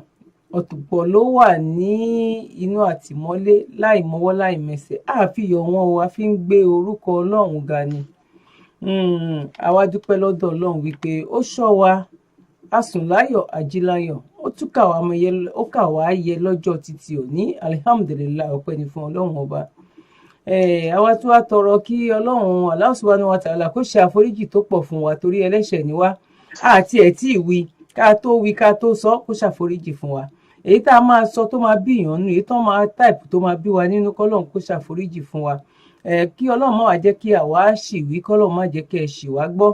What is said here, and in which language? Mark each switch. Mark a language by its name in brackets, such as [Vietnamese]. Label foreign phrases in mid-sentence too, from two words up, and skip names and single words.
[Yoruba] ọ̀pọ̀ ló wà ní inú àtìmọ́lé láì mọ́wọ́ láì mẹsẹ̀ àfihàn wọn o a fi ń gbé orúkọ Ọlọ́run ga ni àwa dúpẹ́ lọ́dọ̀ Ọlọ́run wípé ó ṣọ́ wa a sùn láyọ̀ ají láyọ̀ ó tún kà wá yẹ lọ́jọ́ títí òní alihamudulilayi ọpẹ́ ni fún Ọlọ́run ọba àwa tí wàá tọrọ kí Ọlọ́run [Arabic] الله سبحانه وتعالى [Yoruba] kó ṣe àforíjì tó pọ̀ fún wa torí ẹlẹ́ṣẹ̀ ni wá àti ẹ̀ tí ì wí ká tó sọ kó ṣàforíjì fún wa. Èyí tá a máa sọ tó máa bí ìyàn nù, èyí tó máa táìpù tó máa bí wa nínú, kọ́lọ́run kó ṣàforíjì fún wa. Kí ọlọ́run má wá jẹ́ kí àwa ṣì wí, kọ́lọ́run má jẹ́ kí ẹ ṣì wá gbọ́.